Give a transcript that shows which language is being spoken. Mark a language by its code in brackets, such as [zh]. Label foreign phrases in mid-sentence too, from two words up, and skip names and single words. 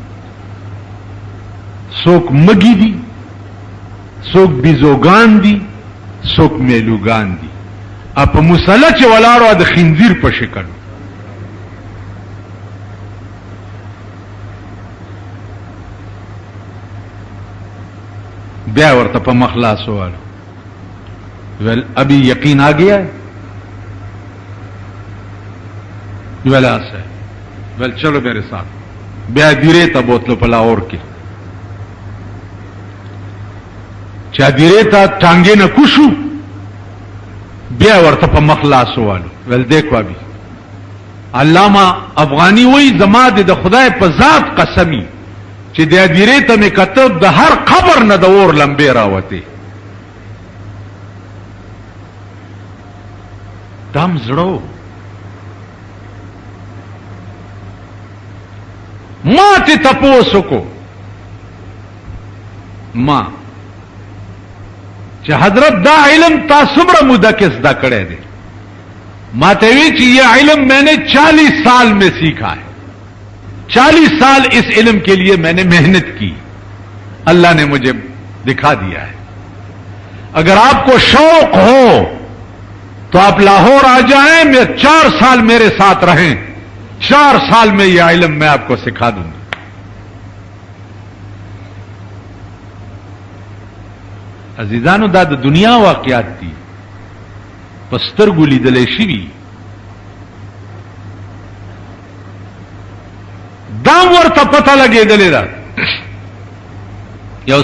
[ps] څوک مګي دي څوک بیزوګان دي څوک میلوګان دي په مصلی چې ولاړو د خنزیر په شکل بیا ورته په مخلاص وال ول [ur] ابھی یقین آ گیا ولا سے ول چلو میرے ساتھ [ps] بیا دیره ته بوتلو په لاهور کې چا دیره ته ټانګې نه کوشو بیا ورته په مخلاص والو ول [ur] دیکھو ابھی [ps] علامہ افغانی وی زما د خدای په ذات قسمی چې د دیره ته مې کتب د هر قبر نه د اور لمبې راوته دم زړو ما ته تپوسو کو ما چې حضرت دا علم تاسو مره موده کې زده کړی دی ما ته وی چې [ur] یہ علم میں نے 40 سال میں سیکھا ہے 40 سال اس علم کے لیے میں نے محنت کی اللہ نے مجھے دکھا دیا ہے اگر آپ کو شوق ہو تو آپ لاہور آ جائیں میں 4 سال میرے ساتھ رہیں 4 سال میں یہ علم میں آپ کو سکھا دوں گا [ps] عزیزانو دا د دنیا واقعات دي پسترګو لیدلې شي دا ورته پته لګېدلې ده یو